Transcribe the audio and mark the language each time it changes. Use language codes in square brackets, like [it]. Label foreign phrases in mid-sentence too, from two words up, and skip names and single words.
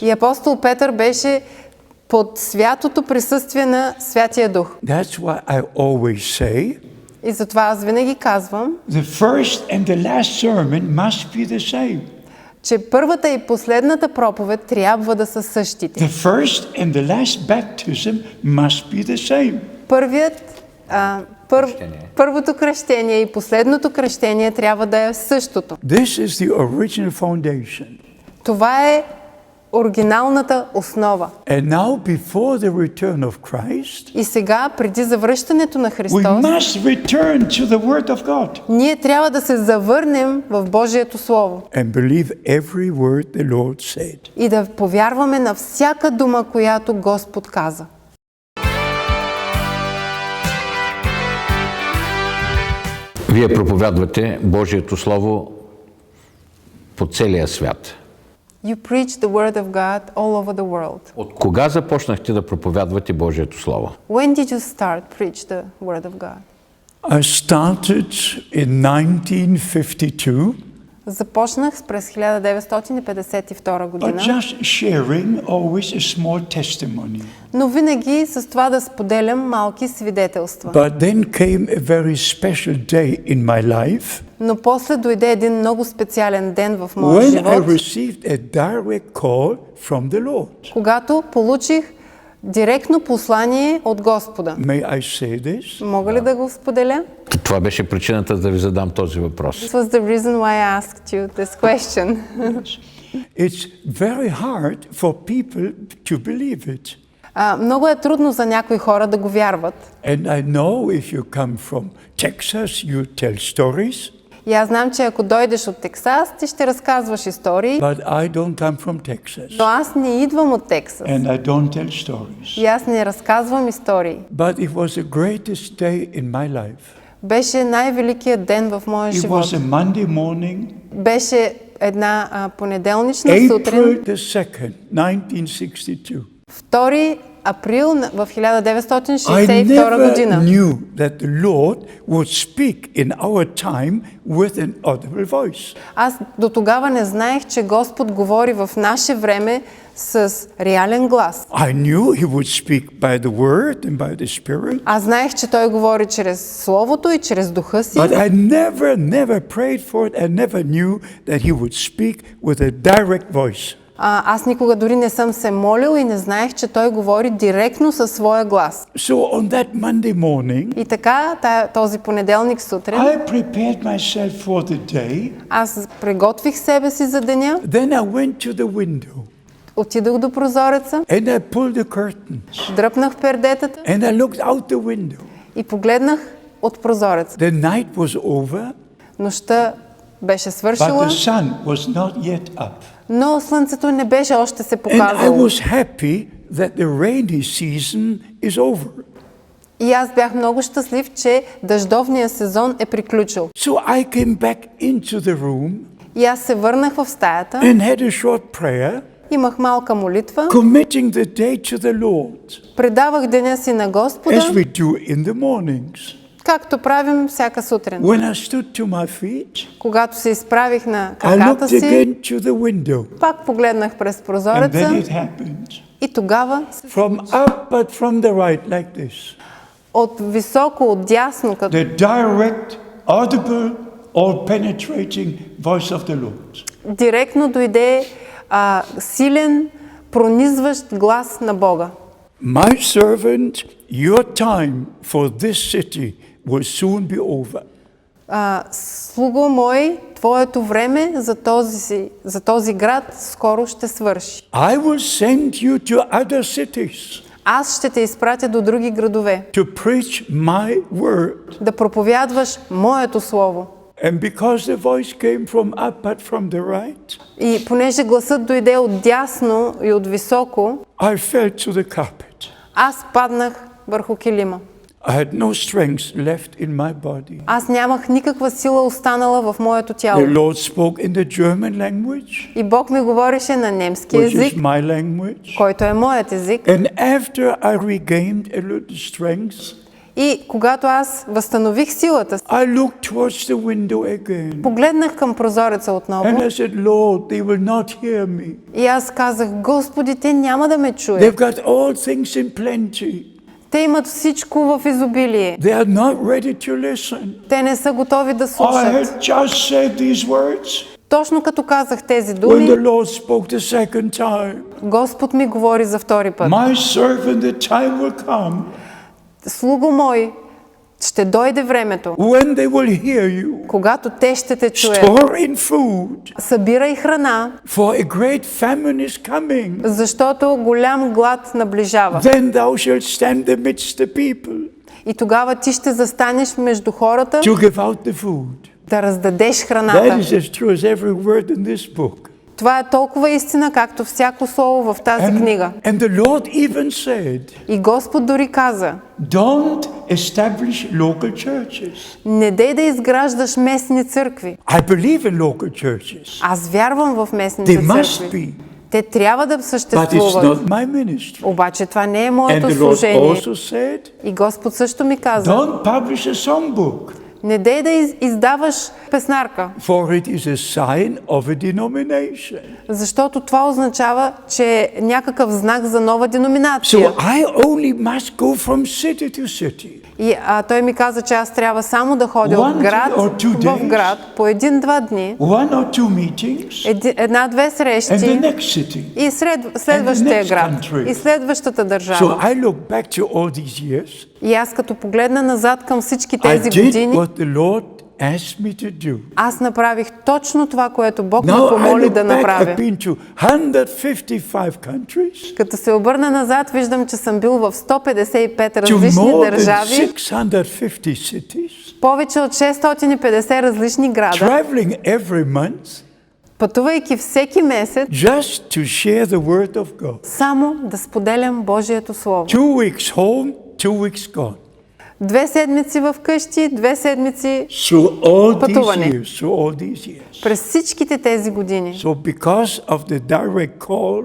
[bg] И апостол Петър беше под святото присъствие на Святия Дух. [en] That's why I always say [bg] И затова аз винаги казвам, [en] the first and the last sermon must be the same. [bg] че първата и последната проповед трябва да са същите. [en] The first and the last baptism must be the same. [bg] Първото кръщение и последното кръщение трябва да е същото. [en] This is the original foundation. [bg] Това е оригиналната основа. [en] And now before the return of Christ, [bg] И сега, преди завръщането на [en] we [bg] Христос, [en] must return to the Word of God [bg] ние трябва да се завърнем в Божието Слово [en] and believe every word the Lord said. [bg] и да повярваме на всяка дума, която Господ каза. Вие проповядвате Божието Слово по целия свят. [en] You preach the word of God all over the world. [bg] От кога започнахте да проповядвате Божието Слово? [en] When did you start preach the word of God? I started in 1952 [bg] Започнах през 1952 [en] by [bg] година, [en] just sharing always a small testimony. [bg] но винаги с това да споделям малки свидетелства. [en] But then came a very special day in my life [bg] Но после дойде един много специален ден в моя [en] when I [bg] живот, [en] received a direct call from the Lord. [bg] когато получих директно послание от Господа. [en] May I say this? [bg] Мога ли да го споделя? Това беше причината да ви задам този въпрос. [en] This was the reason why I asked you this question. It's very hard for people to believe it. [bg] Много е трудно за някои хора да го вярват. [en] And I know if you come from Texas, you tell stories, [bg] И аз знам, че ако дойдеш от Тексас, ти ще разказваш истории, [en] but I don't come from Texas. [bg] но аз не идвам от Тексас. [en] And I don't tell stories. [bg] И аз не разказвам истории. [en] But it was the greatest day in my life. [bg] Беше най-великият ден в моя [en] It [bg] живот. [en] was a Monday morning, [bg] Беше една понеделнична сутрин, [en] April the 2nd, 1962. [bg] 2 април в [en] I [bg] 1962 [en] never [bg] година. [en] knew that the Lord would speak in our time with an audible voice. [bg] Аз до тогава не знаех, че Господ говори в наше време с реален глас. [en] I knew He would speak by the Word and by the Spirit, [bg] Аз знаех, че Той говори чрез Словото и чрез Духа си, [en] but I never prayed for it and never knew that He would speak with a direct voice. [bg] аз никога дори не съм се молил и не знаех, че Той говори директно със своя глас. [en] So on that Monday morning, [bg] И така, този понеделник сутрин, [en] I prepared myself for the day. [bg] аз приготвих себе си за деня, [en] Then I went to the window [bg] отидох до прозореца, [en] and I pulled the curtains [bg] дръпнах пердетата [en] and I looked out the window. [bg] и погледнах от прозореца. [en] The night was over, [bg] Нощта беше [en] but [bg] свършила, [en] the sun was not yet up. [bg] но слънцето не беше още се [en] And I [bg] показало. [en] was happy that the rainy season is over. [bg] И аз бях много щастлив, че дъждовният сезон е приключил. [en] So I came back into the room [bg] И аз се върнах в стаята, [en] and had a short prayer, [bg] имах малка молитва, [en] committing the day to the Lord, [bg] предавах деня си на [en] as [bg] Господа, [en] we do in the mornings. [bg] както правим всяка сутрин. [en] When I stood to my feet, [bg] Когато се изправих на [en] I [bg] краката [en] looked [bg] си, [en] again to the window, [bg] пак погледнах през [en] and then [bg] прозореца [en] it happened. [bg] и тогава [en] From up, but from the right, like this. [bg] от високо, от дясно, като [en] The direct, audible, all-penetrating voice of the Lord. [bg] директно дойде силен, пронизващ глас на Бога. [en] My servant, your time for this city will soon be over. [bg] Слуго мой, твоето време за този град скоро ще свърши. [en] I will send you to other cities [bg] Аз ще те изпратя до други градове, [en] to preach my word. [bg] да проповядваш моето слово. [en] And because the voice came from up but from the right, [bg] И понеже гласът дойде от дясно и от високо, [en] I fell to the carpet. [bg] аз паднах върху килима. [en] I had no strength left in my body. [bg] Аз нямах никаква сила останала в моето тяло. [en] The Lord spoke in the German language, [bg] И Бог ми говореше на немски [en] which [bg] език, [en] is my language. [bg] който е моят език. [en] And after I regained a little strength, [bg] И когато аз възстанових силата си, [en] I looked towards the window again. [bg] погледнах към прозореца [en] And [bg] отново [en] I said, Lord, they will not hear me. [bg] и аз казах: Господи, те няма да ме чуят. [en] They've got all things in plenty. [bg] Те имат всичко в изобилие. [en] They are not ready to listen. [bg] Те не са готови да [en] I [bg] слушат. [en] had just said these words [bg] Точно като казах тези [en] when [bg] думи, [en] the Lord spoke the second time. [bg] Господ ми говори за втори път. [en] My servant, the time will come [bg] Слуго мой, ще дойде времето, [en] when they will hear you. [bg] когато те ще те чуят. [en] Store in food, [bg] Събирай храна, [en] for a great famine is coming. [bg] защото голям глад наближава. [en] Then thou shalt stand amidst the people [bg] И тогава ти ще застанеш между хората [en] to give out the food. [bg] да раздадеш [en] That [bg] храната. [en] is as true as every word in this book. [bg] Това е толкова истина, както всяко слово в тази книга. [en] And the Lord even said, [bg] И Господ дори каза: [en] don't establish local churches. [bg] не дей да изграждаш местни църкви. [en] I believe in local churches. [bg] Аз вярвам в местните [en] They must [bg] църкви. [en] be, [bg] Те трябва да [en] but it's [bg] съществуват. [en] not my ministry. [bg] Обаче това не е [en] And [bg] моето [en] the Lord [bg] служение. [en] also said, [bg] И Господ също ми каза: [en] don't publish a songbook, [bg] не дей да издаваш песнарка, [en] for it is a sign of a denomination. [bg] защото това означава, че е някакъв знак за нова [en] So [bg] деноминация. [en] I only must go from city to city. [bg] И той ми каза, че аз трябва само да ходя [en] One [bg] от град [en] or two [bg] в [en] days. [bg] град по 1-2 дни, [en] One or two meetings, [bg] една-две [en] and the [bg] срещи [en] next city. [bg] и следващия [en] next [bg] град [en] country. [bg] и следващата [en] So [bg] държава. [en] I look back to all these years. [bg] И аз като погледна назад към всички [en] I [bg] тези [en] did [bg] години, [en] what the Lord asked me to do. [bg] аз направих точно това, което Бог ме [en] Now I [bg] помоли [en] look [bg] да [en] back, I've [bg] направя. [en] been to 155 countries, [bg] Като се обърна назад, виждам, че съм бил в 155 [en] to [bg] различни [en] more than [bg] държави, [en] 650 cities, [bg] повече от 650 различни града, [en] traveling every month [bg] пътувайки всеки месец, [en] just to share the word of God. [bg] само да споделям Божието Слово. [en] 2 weeks home, 2 weeks gone. [bg] 2 седмици в къщи, 2 седмици [en] Through all [bg] пътуване. [en] through all these years. [bg] През всичките тези години. [en] So because of the direct call